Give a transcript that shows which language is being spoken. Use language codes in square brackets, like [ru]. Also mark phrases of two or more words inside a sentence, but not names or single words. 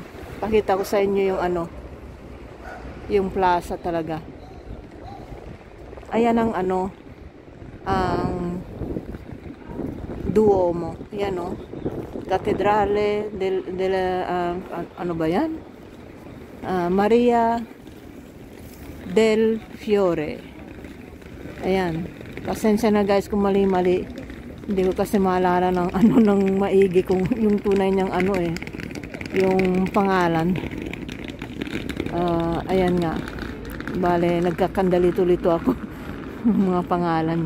[tl] Pakita ko sa inyo yung yung plaza talaga. Ayan ang ang Duomo. Yan Catedrale ano ba yan? Maria del Fiore. Ayan. Pasensya na guys kung mali-mali. Hindi ko kasi maalala ng ng maigi kung yung tunay niyang yung pangalan. Ayan nga. Bale, nagkakandalito-lito ako mga pangalan niya.